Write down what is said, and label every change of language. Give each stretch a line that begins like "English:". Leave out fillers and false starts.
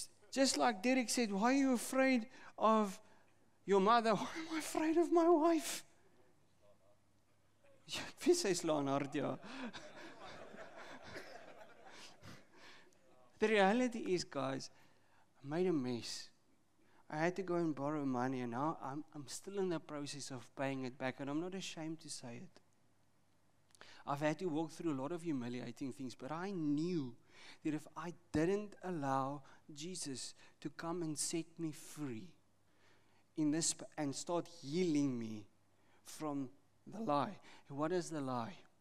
English: Just like Derek said, why are you afraid of your mother? Why am I afraid of my wife?
Afrikaans: Ja, ek weet sy slaan hard, ja.
English: The reality is, guys, I made a mess. I had to go and borrow money, and now I'm still in the process of paying it back, and I'm not ashamed to say it. I've had to walk through a lot of humiliating things, but I knew that if I didn't allow Jesus to come and set me free in this and start healing me from the lie. What is the lie?